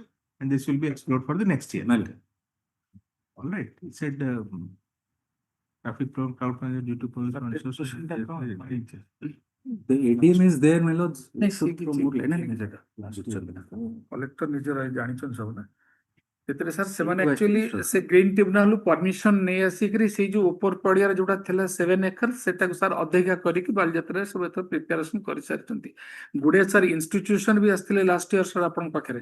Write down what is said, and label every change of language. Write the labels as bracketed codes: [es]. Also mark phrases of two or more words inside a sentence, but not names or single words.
[en] And this will be explored for the next year. All right. He said traffic crowd due to police. The ADM is there, my lords. [or] କଲେକ୍ଟର ନିଜର ଜାଣିଛନ୍ତି ସବୁ ନା ସେଥିରେ ସାର୍ ସେମାନେ ଆକ୍ଚୁଆଲି ସେ [en] green tribunal permission [or] ନେଇ ଆସିକରି ସେଇ ଯୋଉ ଉପର ପଡିଆରେ ଯୋଉଟା ଥିଲା 7 ଏକର ସେଟାକୁ ସାର୍ ଅଧିକା କରିକି ବାଲିଯାତ୍ରାରେ ସବୁ ଏଥର ପ୍ରିପାରେସନ କରିସାରିଛନ୍ତି ଗୁଡେ ସାର୍ ଇନଷ୍ଟିଟ୍ୟୁସନ ବି ଆସିଥିଲେ [en] last year [or] ସାର୍ ଆପଣଙ୍କ ପାଖରେ